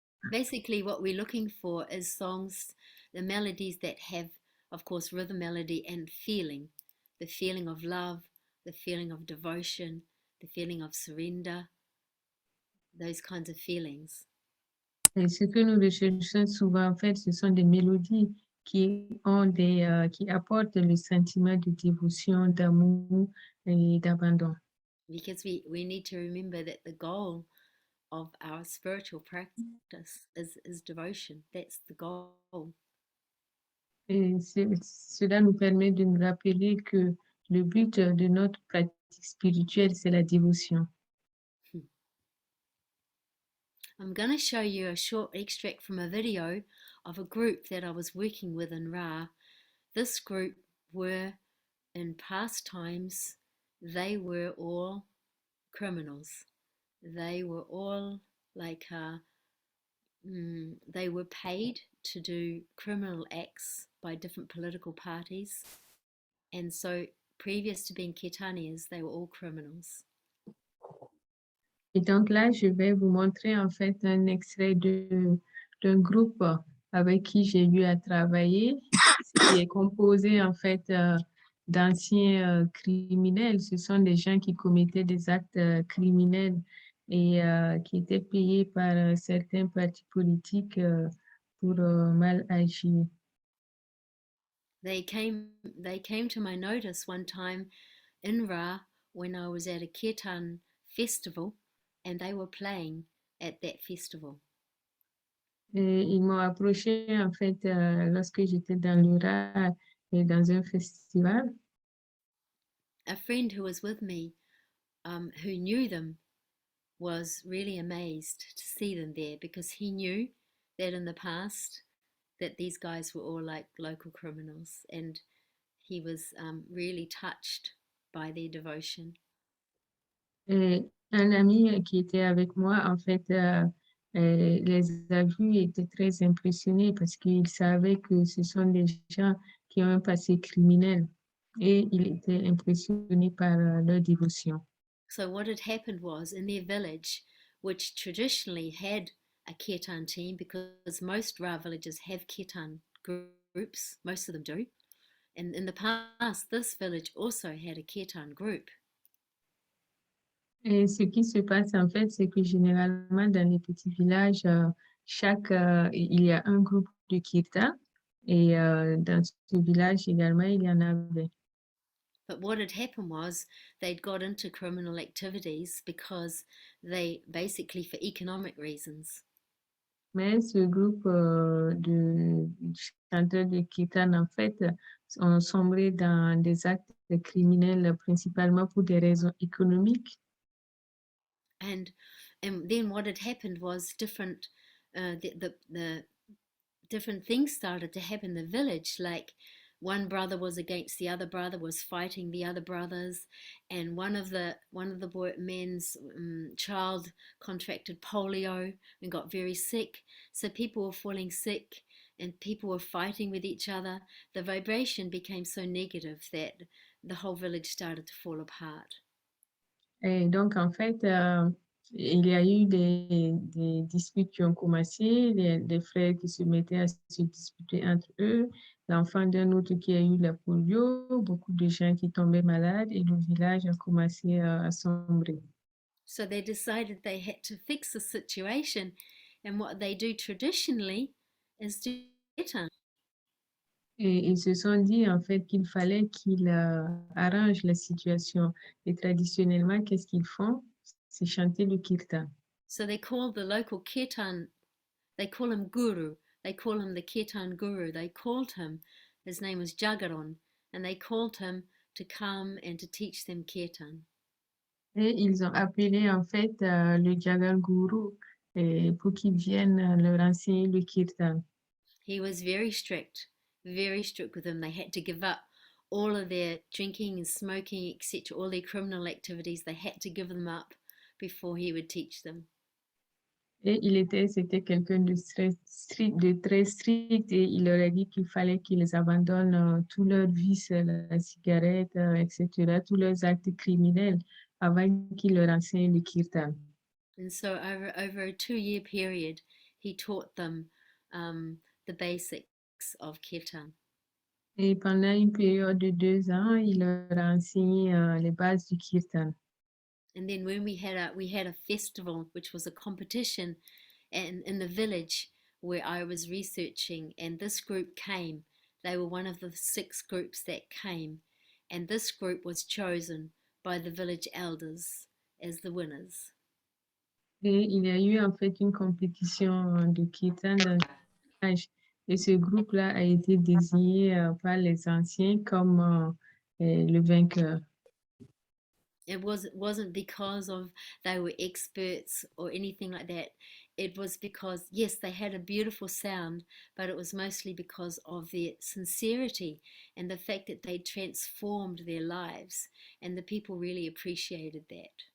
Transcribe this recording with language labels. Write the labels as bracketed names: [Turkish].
[English] Basically, what we're looking for is songs, the melodies that have, of course, rhythm, melody, and feeling. The feeling of love, the feeling of devotion, the feeling of surrender, those kinds of feelings. [French] Et ce que nous recherchons souvent, en fait, ce sont des mélodies qui apportent le sentiment de dévotion, d'amour et d'abandon. [English] Because we need to remember that the goal of our spiritual practice is devotion. That's the goal. [French] Et cela nous permet de nous rappeler que le but de notre pratique spirituelle, c'est la dévotion. [English] I'm going to show you a short extract from a video of a group that I was working with in Ra. This group were, in past times, they were all criminals. They were all like, they were paid to do criminal acts by different political parties. And so, previous to being Kirtanias, they were all criminals. [French] Et donc là, je vais vous montrer en fait un extrait d'un groupe avec qui j'ai eu à travailler, qui est composé en fait d'anciens criminels. Ce sont des gens qui commettaient des actes criminels et qui étaient payés par certains partis politiques pour mal agir. [English] They came to my notice one time in Ra when I was at a Kirtan festival, and they were playing at that festival. [French] Et ils m'ont approché en fait lorsque j'étais dans l'Ura et dans un festival. [English] A friend who was with me, who knew them, was really amazed to see them there because he knew that in the past that these guys were all like local criminals, and he was really touched by their devotion. [French] Et un ami qui était avec moi, en fait, les a vus et était très impressionné parce qu'il savait que ce sont des gens qui ont un passé criminel et il était impressionné par leur dévotion. [English] So what had happened was, in their village, which traditionally had a Kirtan team, because most Ra villages have Kirtan groups, most of them do, and in the past this village also had a Kirtan group. [French] Et ce qui se passe en fait, c'est que généralement dans les petits villages, il y a un groupe de Kirtan et dans ce village également, il y en avait. [English] But what had happened was they'd got into criminal activities because they basically for economic reasons. [French] Mais ce groupe de chanteurs de Kiirtan, en fait, ont sombré dans des actes criminels principalement pour des raisons économiques. [English] And then what had happened was different the different things started to happen in the village, like one brother was against the other brother, was fighting the other brothers, and one of the men's child contracted polio and got very sick. So people were falling sick and people were fighting with each other. The vibration became so negative that the whole village started to fall apart. [French] Et donc, en fait, il y a eu des disputes qui ont commencé, des frères qui se mettaient à se disputer entre eux, l'enfant d'un autre qui a eu la polio, beaucoup de gens qui tombaient malades et le village a commencé à sombrer. [English] So they decided they had to fix the situation, and what they do traditionally is do Kirtan. [French] Et ils se sont dit en fait qu'il fallait qu'ils arrangent la situation. Et traditionnellement, qu'est-ce qu'ils font? C'est chanter le kirtan. [English] So they call the local Kirtan, they call him Guru, they call him the Kirtan Guru. They called him, his name was Jagaron, and they called him to come and to teach them Kirtan. [French] Et ils ont appelé en fait le Jagan Guru pour qu'il vienne leur enseigner le kirtan. [English] He was very strict with them. They had to give up all of their drinking and smoking, etc., all their criminal activities. They had to give them up before he would teach them. [French] Et c'était quelqu'un de très strict et il leur a dit qu'il fallait qu'ils abandonnent tous leurs vices, la cigarette, etc., tous leurs actes criminels avant qu'il leur enseigne le kirtan. [English] And so over a 2-year period, he taught them the basics of Kirtan. [French] Et pendant une période de 2 ans, il leur a enseigné les bases du kirtan. [English] And then when we had a festival, which was a competition, and in the village where I was researching, and this group came. They were one of the 6 groups that came, and this group was chosen by the village elders as the winners. [French] Et il y a eu en fait une compétition de kirtan dans le village. Et ce groupe-là a été désigné par les anciens comme le vainqueur. [English] It wasn't because of they were experts or anything like that. It was because, yes, they had a beautiful sound, but it was mostly because of their sincerity and the fact that they transformed their lives, and the people really appreciated that.